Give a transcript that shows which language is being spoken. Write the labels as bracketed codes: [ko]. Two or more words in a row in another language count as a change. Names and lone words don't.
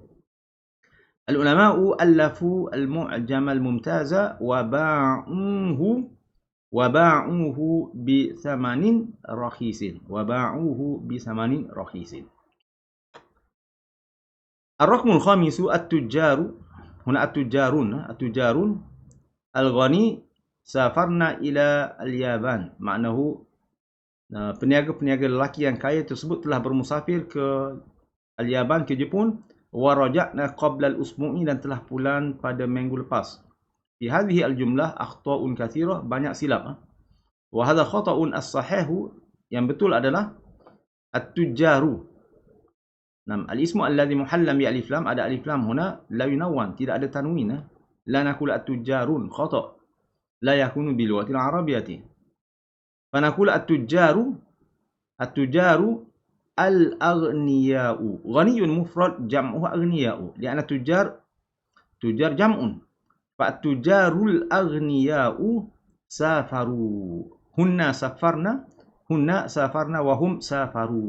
[ar] العلماء ألفوا المعجم الممتاز وباعوه بثمن رخيص. وباعوه بثمن رخيص. الرقم الخامس التجار. هنا التجارون الغني سافرنا إلى اليابان. [ms] معناه peniaga-peniaga lelaki yang kaya tersebut telah bermusafir ke Al-Yaban, ke Jepun. [ar] ورجعنا قبل الأسبوع [ms] dan telah pulang pada minggu lepas. [ar] في هذه الجملة أخطاء كثيرة, [ms] banyak silap. [ar] وهذا خطأ الصحيح, [ms] yang betul adalah [ar] التجار. نعم الاسم الذي محلى ب ألف لام, ada ألف لام هنا لا ينون, [ms] tidak ada tanwin. [ar] لا نقول التجارون، خطأ. لا يكون بلغة العربية. فنقول التجار الأغنياء. غني مفرد جمعه أغنياء لأن تجار جمع. فالتجار الأغنياء سافروا. هن سافرنا وهم سافروا.